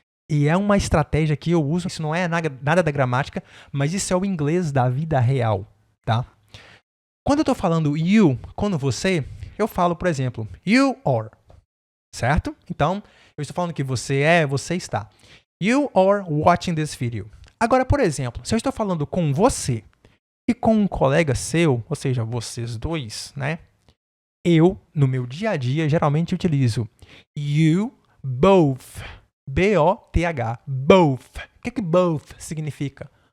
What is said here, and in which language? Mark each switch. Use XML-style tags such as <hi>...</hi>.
<pt>E é uma estratégia que eu uso, isso não é nada da gramática, mas isso é o inglês da vida real, tá? Quando eu tô falando you, quando você, eu falo, por exemplo, you are, certo? Então, eu estou falando que você está.</pt> <en>You are watching this video.</en> <pt>Agora, por exemplo, se eu estou falando com você e com um colega seu, ou seja, vocês dois, né? Eu, no meu dia a dia, geralmente utilizo you both. B-O-T-H. Both. O que both significa?</pt>